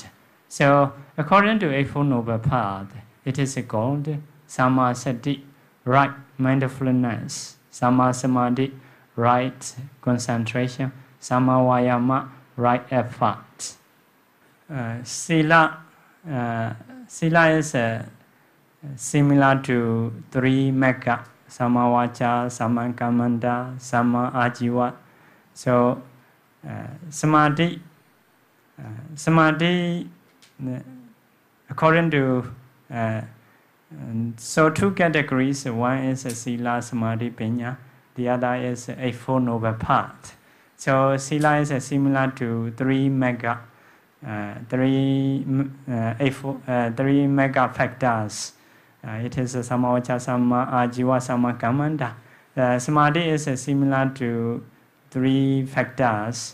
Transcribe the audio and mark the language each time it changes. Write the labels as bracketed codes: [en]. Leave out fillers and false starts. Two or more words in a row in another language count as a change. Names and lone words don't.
[en] So according to Eightfold Noble Path, it is called [pi] Samma Sati, [en] right mindfulness, [pi] Samma Samadhi, [en] right concentration, [pi] Samma Vayama, [en] right effort. Sila is similar to three mekka, [pi] Samma Vacha, Samma Kammanta, Samma Ajiva. [en] So samadhi, according to so two categories. One is [pi] sila, samadhi, panya. [en] The other is Eightfold Noble Path. So sila is similar to three mega factors. It is [pi] Samma Vacha, Samma Ajiva, Samma Kammanta. [en] Samadhi is similar to three factors.